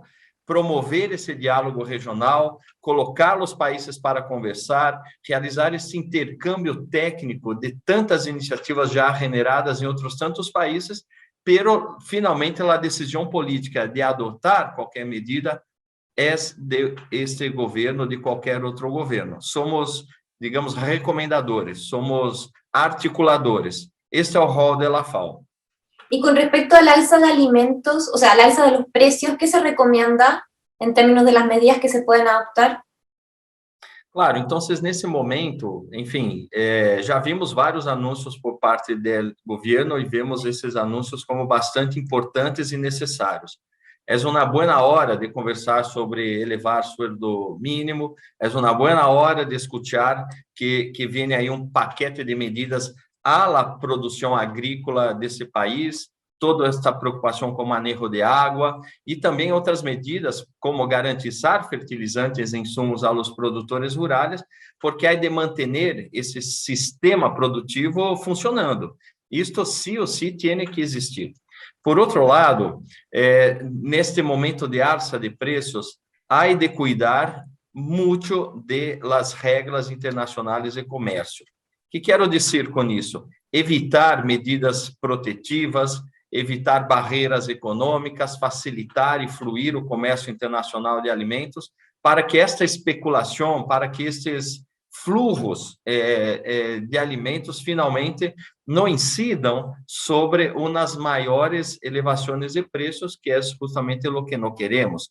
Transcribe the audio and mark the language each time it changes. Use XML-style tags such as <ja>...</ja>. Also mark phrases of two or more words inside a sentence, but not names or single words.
<pt>Promover esse diálogo regional, colocar os países para conversar, realizar esse intercâmbio técnico de tantas iniciativas já generadas em outros tantos países, pero finalmente a decisão política de adotar qualquer medida é de este governo, de qualquer outro governo. Somos, digamos, recomendadores, somos articuladores.</pt> <es>Este es el rol de la FAO. Y con respecto al alza de alimentos, o sea, al alza de los precios, ¿qué se recomienda en términos de las medidas que se pueden adoptar? Claro,</es> <pt>então, nesse momento, enfim, já vimos vários anúncios por parte do governo e vemos esses anúncios como bastante importantes e necessários. É uma boa hora de conversar sobre elevar o</pt> <es>sueldo mínimo,</es> <pt>é uma boa hora de escutar que vem aí um paquete de medidas à produção agrícola desse país, toda essa preocupação com o manejo de água e também outras medidas, como garantizar fertilizantes e insumos aos produtores rurais, porque há de manter esse sistema produtivo funcionando.</pt> <es>Isto sí o sí tiene que existir.</es> <pt>Por outro lado, neste momento de alza de preços, há de cuidar muito de las regras internacionais de comércio. O que quero dizer com isso? Evitar medidas protetivas, evitar barreiras econômicas, facilitar e fluir o comércio internacional de alimentos, para que esta especulação, para que estes fluxos de alimentos finalmente não incidam sobre umas maiores elevações de preços, que é justamente o que não queremos.</pt>